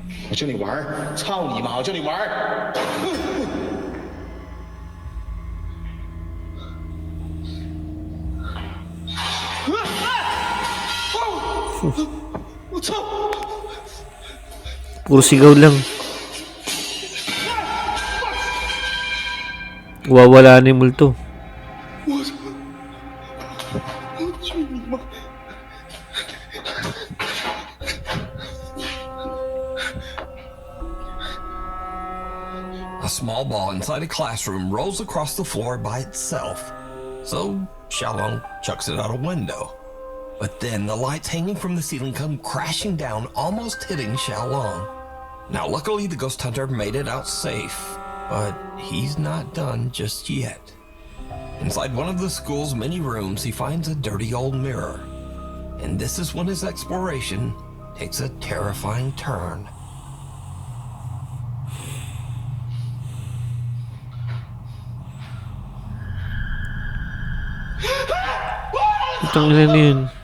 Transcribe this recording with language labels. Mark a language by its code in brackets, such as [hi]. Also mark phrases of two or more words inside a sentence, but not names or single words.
[zh] 我教你玩儿，操你妈！我教你玩儿。我操！ [tl] Puro sigaw lang. Wawala na yung multo. [zh] 我操！我去你妈！ [en] A small ball inside a classroom rolls across the floor by itself. So Xiaolong chucks it out a window. But then the lights hanging from the ceiling come crashing down, almost hitting Xiaolong. Now luckily the ghost hunter made it out safe, but he's not done just yet. Inside one of the school's many rooms, he finds a dirty old mirror. And this is when his exploration takes a terrifying turn. [tl] Itong ina na yun.